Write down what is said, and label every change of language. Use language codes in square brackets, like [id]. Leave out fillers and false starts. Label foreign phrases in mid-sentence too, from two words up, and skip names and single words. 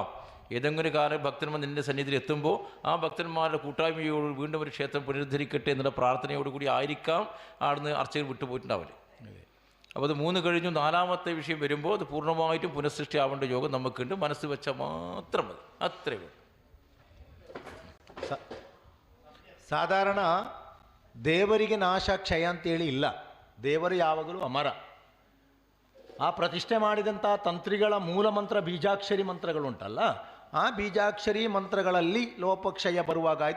[ml] ഏതെങ്കിലും കാലം ഭക്തന്മാർ നിൻ്റെ സന്നിധിയിൽ എത്തുമ്പോൾ ആ ഭക്തന്മാരുടെ കൂട്ടായ്മയോട് വീണ്ടും ഒരു ക്ഷേത്രം പുനരുദ്ധരിക്കട്ടെ എന്നുള്ള പ്രാർത്ഥനയോടുകൂടി ആയിരിക്കാം അവിടുന്ന് അർച്ചകർ വിട്ടുപോയിട്ടുണ്ടാവില്ല. അപ്പോൾ അത് 3 കഴിഞ്ഞു 4ാമത്തെ വിഷയം വരുമ്പോൾ അത് പൂർണ്ണമായിട്ടും പുനഃസൃഷ്ടി ആവേണ്ട യോഗം നമുക്കുണ്ട്. മനസ്സ് വെച്ചാൽ മാത്രം മതി, അത്രയേ ഉള്ളൂ. [kn] ಸಾಧಾರಣ ದೇವರಿಗೆ ನಾಶ ಕ್ಷಯ ಅಂತೇಳಿ ಇಲ್ಲ. ದೇವರು ಯಾವಾಗಲೂ ಅಮರ. ಆ ಪ್ರತಿಷ್ಠೆ ಮಾಡಿದಂಥ ತಂತ್ರಿಗಳ ಮೂಲಮಂತ್ರ ಬೀಜಾಕ್ಷರಿ ಮಂತ್ರಗಳುಂಟಲ್ಲ, ಆ ಬೀಜಾಕ್ಷರಿ ಮಂತ್ರಗಳಲ್ಲಿ ಲೋಪಕ್ಷಯ ಬರುವಾಗಾಯಿತು.